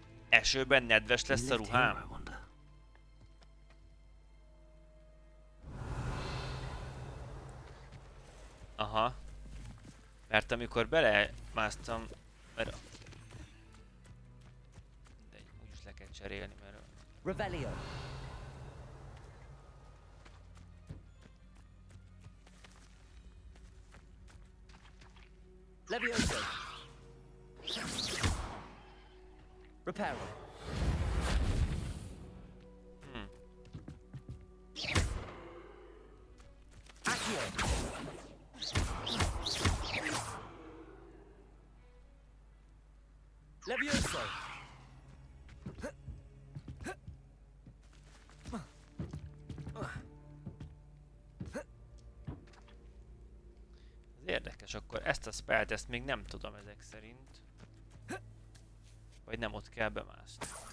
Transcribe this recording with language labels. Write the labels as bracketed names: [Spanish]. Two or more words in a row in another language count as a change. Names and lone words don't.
[Hungarian] Esőben nedves lesz a ruhám? Aha. Mert amikor belemásztam... Mert... De úgyis le kell cserélni, mert... Revelio. Levioso. Reparo. Accio. Levioso. Ez érdekes, akkor ezt a spellt, ezt még nem tudom ezek szerint. Vagy nem ott kell bemászni.